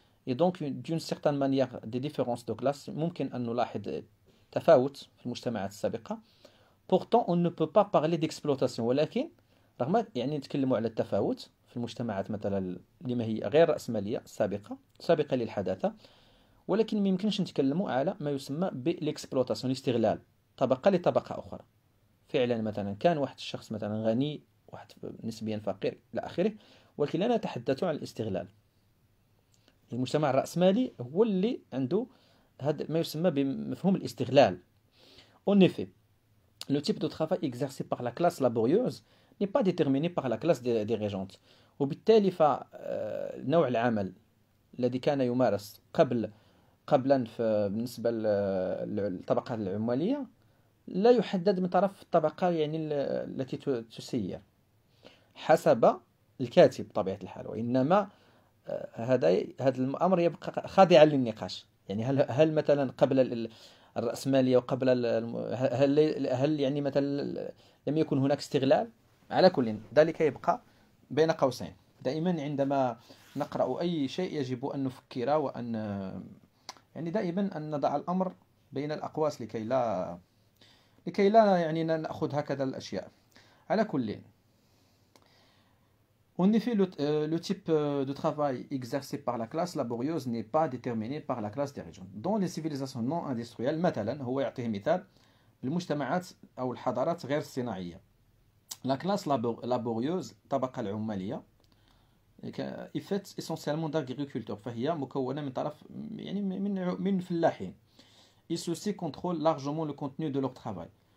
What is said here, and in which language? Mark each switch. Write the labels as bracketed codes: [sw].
[fr] Et donc d'une certaine manière des différences de classe، [ar] ممكن أن نلاحظ تفاوت في المجتمعات السابقة. [fr] Pourtant on ne peut pas parler d'exploitation، [ar] ولكن رغم يعني نتكلموا على التفاوت في المجتمعات مثلا لما هي غير رأسمالية سابقة للحداثة، ولكن ما يمكنش نتكلموا على ما يسمى بالاكسبلوتاسيون، الاستغلال طبقة لطبقة أخرى. فعلا مثلا كان واحد الشخص مثلا غني، واحد نسبيا فقير إلى آخره، ولكن لا نتحدث عن الاستغلال. المجتمع الرأسمالي هو اللي عنده هذا ما يسمى بمفهوم الاستغلال. [fr] En effet, le type de travail exercé par la classe laborieuse n'est pas déterminé par la classe dirigeante. [ar] وبالتالي فنوع العمل الذي كان يمارس قبلا بالنسبة للطبقة العمالية لا يحدد من طرف الطبقة يعني التي تسير حسب الكاتب بطبيعة الحال، وإنما هذا الأمر يبقى خاضعا للنقاش. يعني هل مثلا قبل الرأسمالية وقبل هل يعني مثلا لم يكن هناك استغلال؟ على كل ذلك يبقى بين قوسين. دائما عندما نقرأ أي شيء يجب أن نفكر وأن يعني دائما أن نضع الأمر بين الأقواس لكي لا يعني نأخذ هكذا الأشياء. على كل. [fr] En effet, le type de travail exercé par la classe laborieuse n'est pas déterminé par la classe dirigeante. Dans les civilisations non industrielles [ar] مثلا، هو يعطيه مثال بالمجتمعات أو الحضارات غير الصناعية. [fr] La classe laborieuse [ar] الطبقة العمالية [fr] est faite essentiellement d'agriculteurs، [ar] فهي مكونة من طرف يعني من فلاحين. [fr] Ils ceux-ci contrôlent largement le contenu de leur travail.